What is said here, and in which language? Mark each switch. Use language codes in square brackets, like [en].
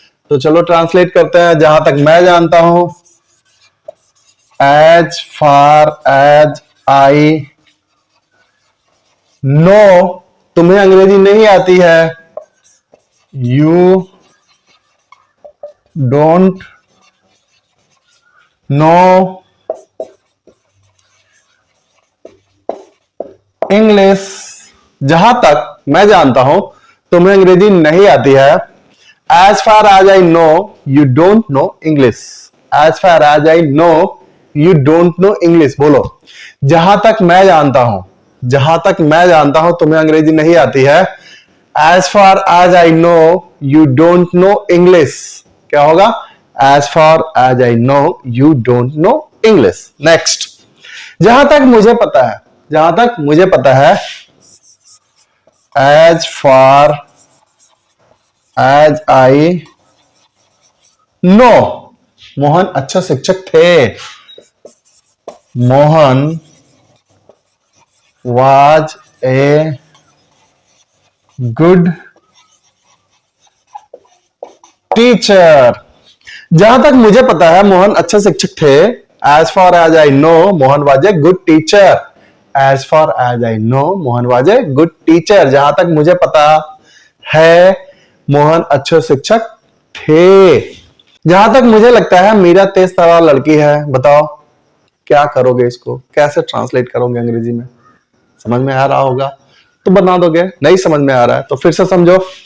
[hi] तो चलो ट्रांसलेट करते हैं। जहां तक मैं जानता हूं, [en] as far as I know [hi] तुम्हें अंग्रेजी नहीं आती है, [en] You don't know English. [hi] जहां तक मैं जानता हूं तुम्हें अंग्रेजी नहीं आती है, [en] As far as I know, you don't know English. As far as I know, you don't know English. [hi] बोलो, जहां तक मैं जानता हूं, जहां तक मैं जानता हूं तुम्हें अंग्रेजी नहीं आती है. [en] As far as I know, you don't know English. [hi] क्या होगा? [en] As far as I know, you don't know English. Next. [hi] जहां तक मुझे पता है, जहां तक मुझे पता है, [en] as far as I know, [hi] Mohan अच्छा शिक्षक थे. Mohan [en] was a good teacher. [hi] जहां तक मुझे पता है मोहन अच्छा शिक्षक थे. [en] As far as I know, [hi] Mohan [en] was a good teacher. As far as I know, Mohan was a good teacher. [hi] जहां तक मुझे पता है मोहन अच्छे शिक्षक थे. जहां तक मुझे लगता है मीरा तेज तरार लड़की है. बताओ क्या करोगे, इसको कैसे ट्रांसलेट करोगे अंग्रेजी में? समझ में आ रहा होगा तो बना दोगे, नहीं समझ में आ रहा है तो फिर से समझो.